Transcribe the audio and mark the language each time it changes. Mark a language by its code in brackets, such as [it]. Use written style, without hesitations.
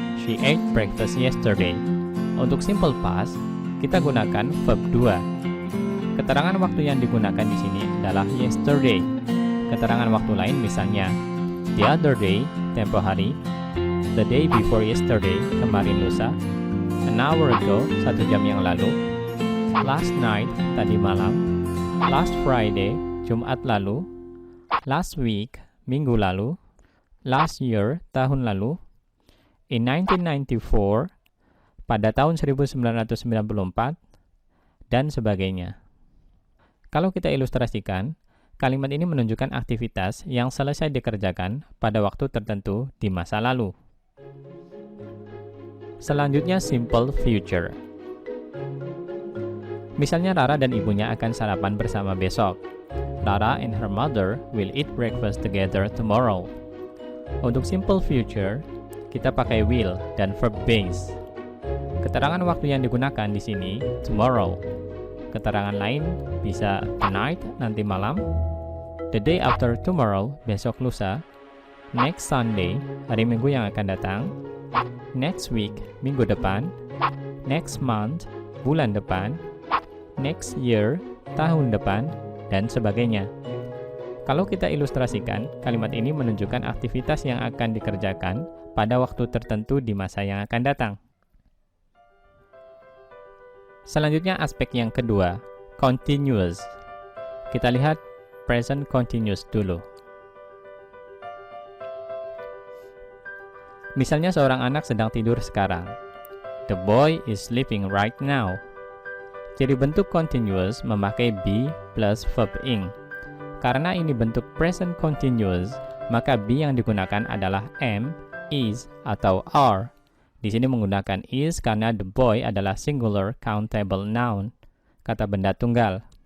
[en] She ate breakfast yesterday. [id] Untuk simple past, kita gunakan verb 2. Keterangan waktu yang digunakan di sini adalah yesterday. Keterangan waktu lain misalnya [en] the other day, [id] tempo hari, [en] the day before yesterday, [id] kemarin lusa, [en] an hour ago, [id] 1 jam yang lalu, [en] last night, [id] tadi malam, [en] last Friday, [id] Jumat lalu, [en] last week, [id] minggu lalu, [en] last year, [id] tahun lalu, [en] in 1994, [id] pada tahun 1994, dan sebagainya. Kalau kita ilustrasikan, kalimat ini menunjukkan aktivitas yang selesai dikerjakan pada waktu tertentu di masa lalu. Selanjutnya simple future. Misalnya Rara dan ibunya akan sarapan bersama besok. [en] Rara and her mother will eat breakfast together tomorrow. [id] Untuk simple future, kita pakai will dan verb base. Keterangan waktu yang digunakan di sini tomorrow. Keterangan lain bisa tonight, nanti malam, [en] the day after tomorrow, [id] besok lusa, [en] next Sunday, [id] hari Minggu yang akan datang, [en] next week, [id] minggu depan, [en] next month, [id] bulan depan, [en] next year, [id] tahun depan, dan sebagainya. Kalau kita ilustrasikan, kalimat ini menunjukkan aktivitas yang akan dikerjakan pada waktu tertentu di masa yang akan datang. Selanjutnya aspek yang kedua, continuous. Kita lihat present continuous dulu. Misalnya seorang anak sedang tidur sekarang. [en] The boy is sleeping right now. [id] Jadi bentuk continuous memakai be plus verb ing. Karena ini bentuk present continuous, maka be yang digunakan adalah am, is, atau are. Di sini menggunakan is karena the boy adalah singular countable noun, kata benda tunggal.